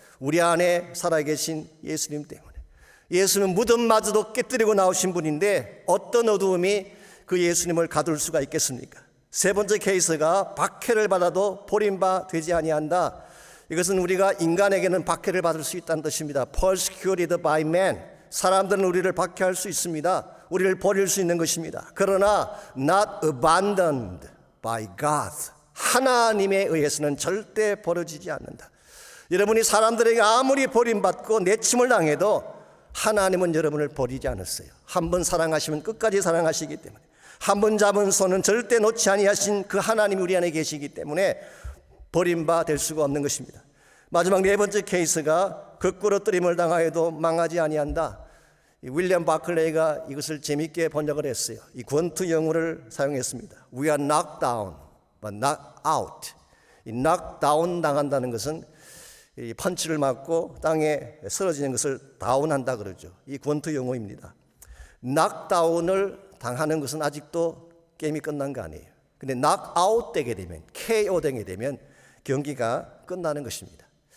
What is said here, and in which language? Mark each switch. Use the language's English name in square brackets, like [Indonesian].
[Korean] 우리 안에 살아계신 예수님 때문에. 예수는 무덤마저도 깨뜨리고 나오신 분인데 어떤 어두움이 그 예수님을 가둘 수가 있겠습니까? 세 번째 케이스가 박해를 받아도 버림바 되지 아니한다. 이것은 우리가 인간에게는 박해를 받을 수 있다는 뜻입니다. [English] Persecuted by man. [Korean] 사람들은 우리를 박해할 수 있습니다. 우리를 버릴 수 있는 것입니다. 그러나 [English] not abandoned by God. [Korean] 하나님에 의해서는 절대 버려지지 않는다. 여러분이 사람들에게 아무리 버림받고 내침을 당해도 하나님은 여러분을 버리지 않았어요. 한 번 사랑하시면 끝까지 사랑하시기 때문에, 한 번 잡은 손은 절대 놓지 아니하신 그 하나님이 우리 안에 계시기 때문에 버림바 될 수가 없는 것입니다. 마지막 네 번째 케이스가 거꾸로뜨림을 당하여도 망하지 아니한다. 이 윌리엄 바클레이가 이것을 재미있게 번역을 했어요. 이 권투 용어를 사용했습니다. [English] We are knocked down, but not out. [Korean] 이 knock down 당한다는 것은 이 펀치를 맞고 땅에 쓰러지는 것을 다운한다 그러죠. 이 권투 용어입니다. knock down을 당하는 것은 아직도 게임이 끝난 거 아니에요. 근데 knock out 되게 되면, KO 되게 되면 경기가 끝나는 것입니다.